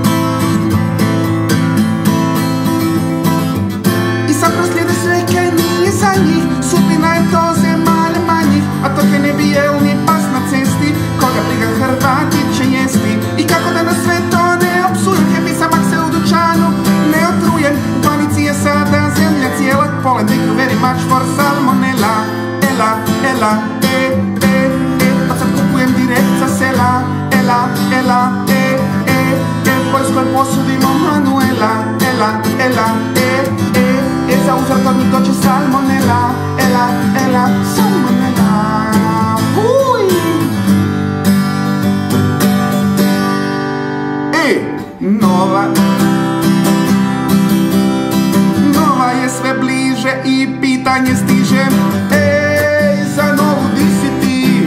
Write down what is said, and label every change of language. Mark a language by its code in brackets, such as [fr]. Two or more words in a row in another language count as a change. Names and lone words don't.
[hr] I sad proslijede sve kaj nije za njih, sudbina je to zemalja manjih, a to kaj ne bi jel ni pas na cesti, koga briga Hrvati će jesti. I kako da na sve to ne opsujem, kaj bi samak se u dućanu ne otrujem. U panici je sada zemlja cijela, [en] Poland, thank you very much for salmonella. [el] Ela, ela, [hr] pa sad kupujem direkt sa sela. [el] Ela, ela, [hr] Poljskoj posudimo Manuela. [el] Ela, ela, [hr] za uzor kod mi dođe salmonella. [el] Ela, ela, salmonella. [hr] Uj! Nova je sve bliže i pitanje stiže. Ej, za novu di si ti?